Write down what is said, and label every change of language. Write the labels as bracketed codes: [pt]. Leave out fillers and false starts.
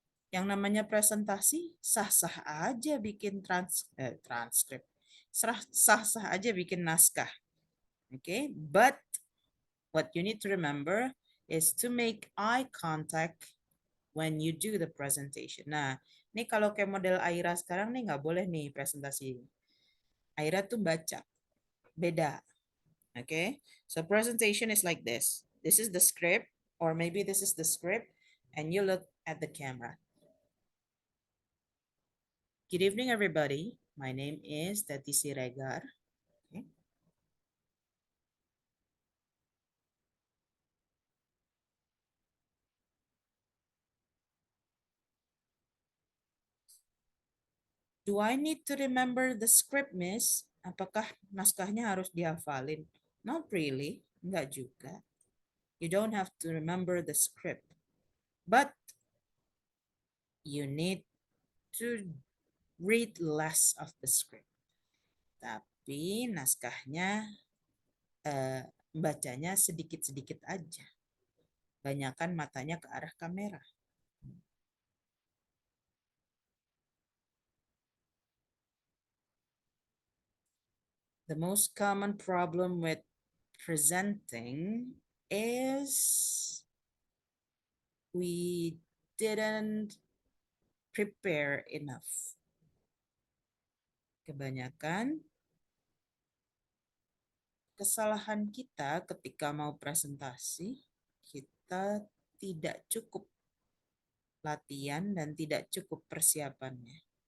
[id] Yang namanya presentasi, sah-sah aja bikin transkrip. Sah-sah aja bikin naskah. [en] Okay, but what you need to remember is to make eye contact when you do the presentation. [id] Nah, ini kalau kayak model Aira sekarang nih nggak boleh nih presentasi. Aira tuh baca, beda. [en] Okay, so presentation is like this. This is the script, or maybe this is the script, and you look at the camera. Good evening, everybody. My name is Tati Siregar. Okay. Do I need to remember the script, Miss? [id] Apakah naskahnya harus dihafalin? [en] Not really. [id] Enggak juga. [en] You don't have to remember the script. But you need to read less of the script. [id] Tapi naskahnya bacanya sedikit-sedikit aja. Banyakan matanya ke arah kamera. [en] The most common problem with presenting is we didn't prepare enough. [id] Kebanyakan kesalahan kita ketika mau presentasi, kita tidak cukup latihan dan tidak cukup persiapannya.